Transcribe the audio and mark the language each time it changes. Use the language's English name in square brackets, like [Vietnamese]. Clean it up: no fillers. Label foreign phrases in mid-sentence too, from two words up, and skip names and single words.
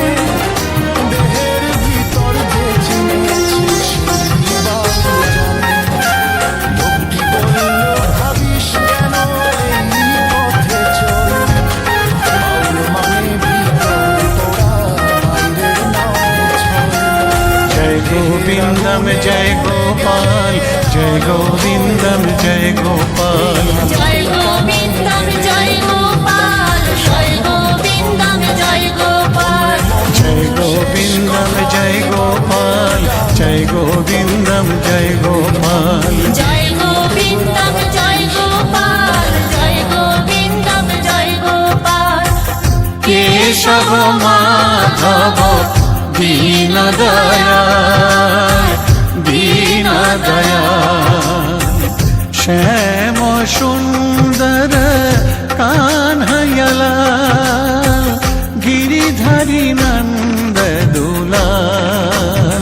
[Bangla] দেহের ভিতর যে চিনেছিস সেই বাউল জানে, লোকটি বলল ভাবিস কেন এই পথে চল, বাউল মানে ভিতর তোরা, বাইরের নয় ছল। [Hindi] जय गोविंदम जय गोपाल, जय गोविंदम जय गोपाल, जय गोविंदम जय गोपाल, जय गोविंदम जय गोपाल, जय गोविंदम जय गोपाल, जय गोविंदम जय गोपाल। जय गोविंदम जय गोपाल, जय गोविंदम जय गोपाल। केशव माधव दीन दयाल, दीन दयाल। श्याम सुंदर कन्हैयालाल गिरिधारी नंद दुलाल